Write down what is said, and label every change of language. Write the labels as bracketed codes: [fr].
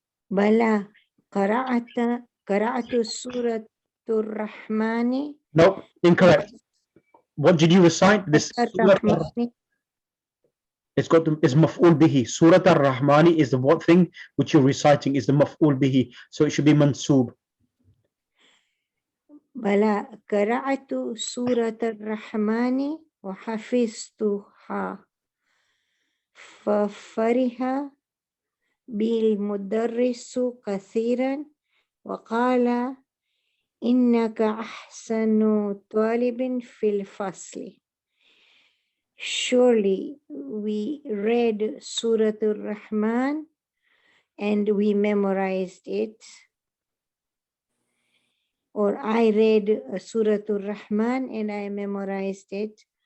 [ar] بلى قرأت سورة الرحمن. [en] Nope, incorrect. What did you recite? This [ar] الرحمن. [en] it's got is maf'ul bihi. Surat ar-Rahmani is the what thing which you're reciting is the maf'ul bihi. So it should be mansoob. [ar] بلى قرأت سورة الرحمن وحفظتها ففرح بالمدرس كثيرا وقال إنك أحسن طالب في الفصل. [en] Surely we read Surah Al-Rahman and we memorized it. Or I read Surah Al-Rahman and I memorized it.